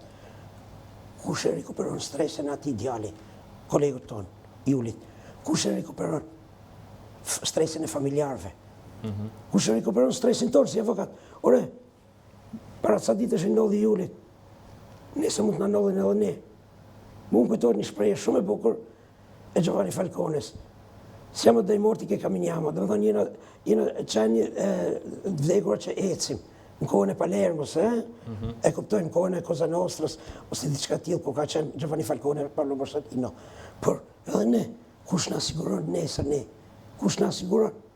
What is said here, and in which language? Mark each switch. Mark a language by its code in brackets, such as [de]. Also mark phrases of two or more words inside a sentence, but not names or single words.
[sq] Kush e rikuperon stresin atij djali, kolegut ton, Julit? Kush e rikuperon stresin e familjarëve? Kush e rikuperon stresin ton si avokat? Ore, para ca ditësh i ndodhi Julit, nëse mund të na ndodhin edhe ne. Mund kujtohet një shprehje shumë e bukur e Giovanni Falcones. [it] Siamo dei morti che camminiamo, [sq] do të thonë jena çani vdekur që ecim. Në kohën e Palermos, e kuptojmë kohën e Cosa Nostrës, ose diçka tillë ku ka qenë Giovanni Falcone, Paolo Borsellino. Por edhe ne, kush na siguron nesër ne? Kush na siguron?